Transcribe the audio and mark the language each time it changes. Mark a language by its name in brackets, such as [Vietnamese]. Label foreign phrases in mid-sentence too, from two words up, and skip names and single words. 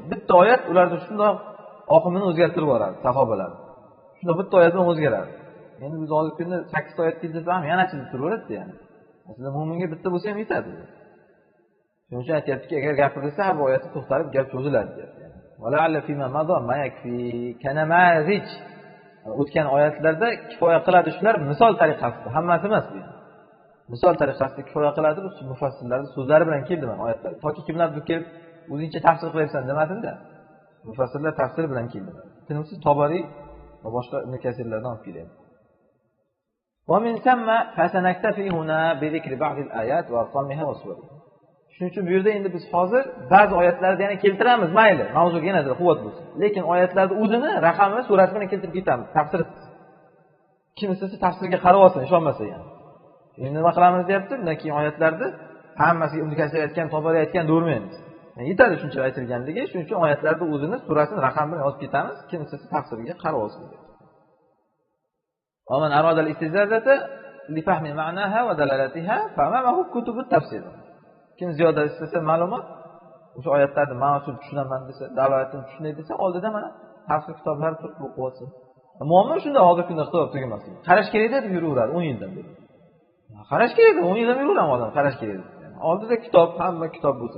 [Uzbek] Bitta oyat ularni shundoq oqimini o'zgartirib yuboradi sahobalar. Shunda bitta oyat bilan o'zgaradi. Endi biz hozirgi kunda 8 oyat keltirsa ham yana chizib turaveradi yani. Aslida mo'minga bitta bo'lsa ham yetadi. Shuning uchun aytyaptiki, agar gapirilsa har bir oyatda to'xtalib gap cho'ziladi deyapti. [Arabic] ولعل فيما مضى ما يكفي كنماذج. [Uzbek] O'tgan oyatlarda kifoya qiladi shular misol tariqasida, hammasi emas bu. Misol tariqasida kifoya qiladi bu mufassirlarning so'zlari bilan keldi mana oyatlar. Toki kimlar bu kelib o'zingcha tafsir qilyapsan demadimda. Mufassirlar tafsiri bilan keldi. Tinimsiz Tobariy va boshqa Ibn Kasirlardan olib keladi. [Arabic] ومن ثم فسنكتفي هنا بذكر بعض الآيات وأرقامها وصورها. [Uzbek] Shuning uchun bu yerda endi biz hozir ba'zi oyatlarni yana keltiramiz, mayli, mavzuga yanada quvvat bo'lsin. Lekin oyatlarning o'zini, raqamini, surati bilan keltirib ketamiz. Tafsir. Kim istasa tafsirga qarab olsin, ishonmasa ham. Endi nima qilamiz deyapti? Bundan keyin oyatlarni hammasiga Ibn Kasir aytgan, Tobariy aytgan do'rmaymiz. Yetadi shuncha aytilganligi, shuning uchun oyatlarning o'zini, surasini, raqam bilan yozib ketamiz. Kim istasa tafsirga qarab olsin. [Arabic] ومن أراد الاستزادة لفهم معناها ودلالتها فأمامه كتب التفسير. [Uzbek] Kim ziyoda istasa ma'lumot, o'sha oyatlarni ma'nosini tushunaman desa, dalolatini tushunay desa, oldida mana tafsir kitoblari turib o'qib olsin. Muammo shunda hozirgi kunda kitob tugamaslik. Qarash kerak deb yuraveradi 10 yildan beri. Qarash kerak, 10 yildan yuraveradi odam, qarash kerak. Oldida kitob, hamma kitob bo'lsin.